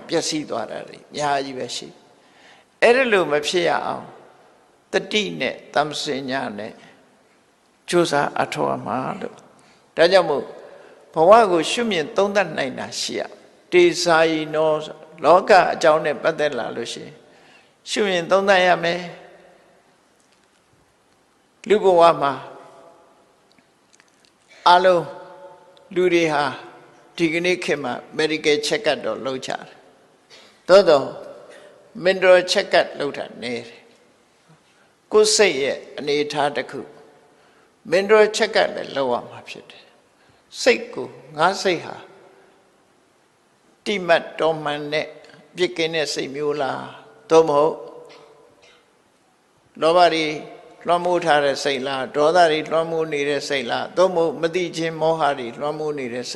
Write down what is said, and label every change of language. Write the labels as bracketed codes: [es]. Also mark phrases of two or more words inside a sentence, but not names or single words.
[my] ပျက်စီးသွားတာတွေအများကြီးပဲရှိအဲ့ဒါလို့မဖြစ်ရအောင်တတိနဲ့တမ္ပစဉ္ညာနဲ့ကြိုးစားအထောက်အမှာလို့ဒါကြောင့်မို့ဘဝကိုရှုမြင်သုံးသပ်နိုင်တာရှိရတေစာယီနောလောကအကြောင်းနဲ့ပတ်သက်လာလို့ရှိရင်ရှုမြင်သုံးသပ်ရမယ် လူဘဝမှာအလုံးလူတွေဟာဒီကနေ့ခေတ်မှာ [en] medical check up [my] တော့လုပ်ကြတယ်သို့တော့ [en] mental check up [my] လုပ်တာနည်းတယ်ကိုယ်စိတ်ရဲ့အနေအထားတစ်ခု [en] mental check up [my] လည်းလုပ်ရမှာဖြစ်တယ်စိတ်ကိုငါစိတ်ဟာတိမတ်တော်မှန်တဲ့ပြစ်ကင်းတဲ့စိတ်မျိုးလားသို့မဟုတ် လောဘတွေလွှမ်းမိုးထားတဲ့စိတ်လားဒေါသတွေလွှမ်းမိုးနေတဲ့စိတ်လားသို့မဟုတ်မသိခြင်းမောဟတွေလွှမ်းမိုးနေတဲ့စိ